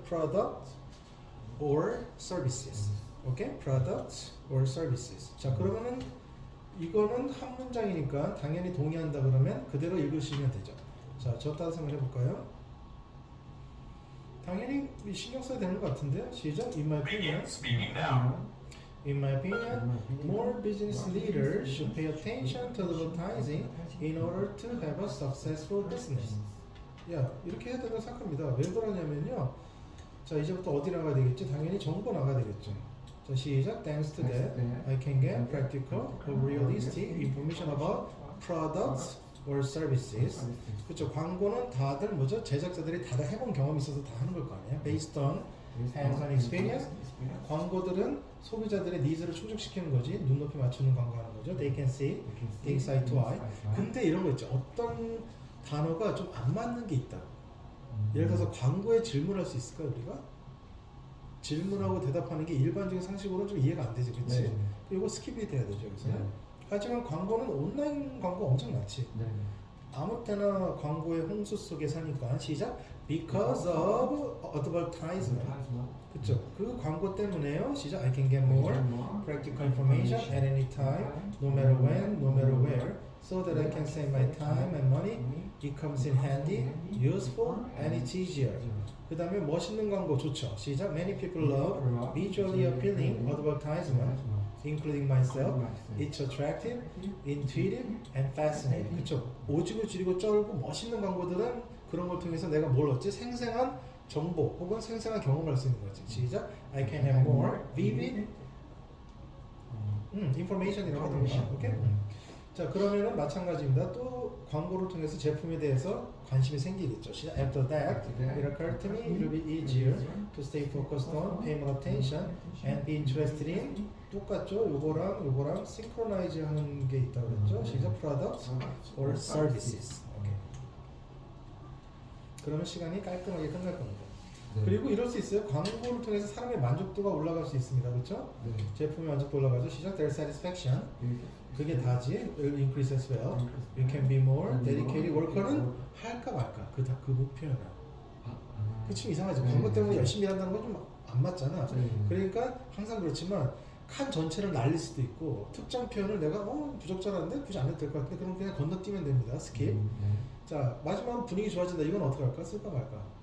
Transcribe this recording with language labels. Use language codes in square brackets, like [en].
[en] Product or services. [ko] 오케이? [en] Product or services. [ko] 자, 그러면은 이거는 한 문장이니까 당연히 동의한다 그러면 그대로 읽으시면 되죠. 자, 저 따라서 한번 해볼까요? 당연히 신경 써야 되는 것 같은데요. 시작. [en] In my begin opinion, speaking now. In my opinion, more business leaders should pay attention to advertising in order to have a successful business. [ko] 야, 이렇게 해야 된다고 생각합니다. 왜 그러냐면요. 자, 이제부터 어디 나가야 되겠지? 당연히 정보 나가야 되겠죠. 자, 시작. [en] Thanks to that, I can get practical or realistic information about products or services. [ko] 그렇죠. 광고는 다들 뭐죠? 제작자들이 다들 해본 경험이 있어서 다 하는 걸 거 아니에요? [en] Based on hands-on experience. [ko] 광고들은 소비자들의 니즈를 충족시키는 거지. 눈높이 맞추는 광고하는 거죠. [en] They can see things eye to eye. [ko] 근데 이런 거 있죠. 어떤 단어가 좀 안 맞는 게 있다. 예를 들어서 광고에 질문할 수 있을까 우리가? 질문하고 대답하는 게 일반적인 상식으로는 좀 이해가 안 되지, 그렇지? 네. 이거 스킵이 돼야 되죠, 그래서. 네. 하지만 광고는 온라인 광고 엄청 많지. 네. 아무 때나 광고의 홍수 속에 사니까 시작. [en] Because of advertisement. [ko] 그렇죠. 그 광고 때문에요. 시작. [en] I can get more practical information at any time, no matter when, no matter where, so that I can save my time and money. It comes in handy, useful, and it's easier. [ko] 그 다음에 멋있는 광고 좋죠. 시작. [en] Many people love visually appealing advertisement, including myself. It's attractive, intuitive, and fascinating. [ko] 그쵸? 오지고 지리고 쩔고 멋있는 광고들은 그런 걸 통해서 내가 뭘 얻지? 생생한 정보 혹은 생생한 경험을 할 수 있는 거지. 시작. [en] I can have more vivid information [ko] 이라고 하던가. 오케이? 자, 그러면은 마찬가지입니다. 또 광고를 통해서 제품에 대해서 관심이 생기겠죠. 시작. [en] After that, it occurred to me it will be easier to stay focused on, pay more attention, and be interested in. [ko] 똑같죠? 요거랑 synchronize 하는 게 있다고 그랬죠. 시작. [en] Products or services. [ko] 오케이. 그러면 시간이 깔끔하게 끝날 겁니다. 그리고 이럴 수 있어요. 광고를 통해서 사람의 만족도가 올라갈 수 있습니다. 그렇죠? 제품의 만족도 올라가죠. 시작. [en] Their satisfaction. [ko] 그게 다지. [en] Will increase as well. You can be more dedicated worker는 [ko] 할까 말까. 그 목표는. 그치 이상하죠. 광고 때문에 열심히 한다는 건 좀 안 맞잖아. 그러니까 항상 그렇지만 칸 전체를 날릴 수도 있고 특정 표현을 내가 부적절한데 굳이 안 해도 될 것 같은데 그럼 그냥 건너뛰면 됩니다. 스킵. 자, 마지막으로 분위기 좋아진다. 이건 어떻게 할까? 쓸까 말까?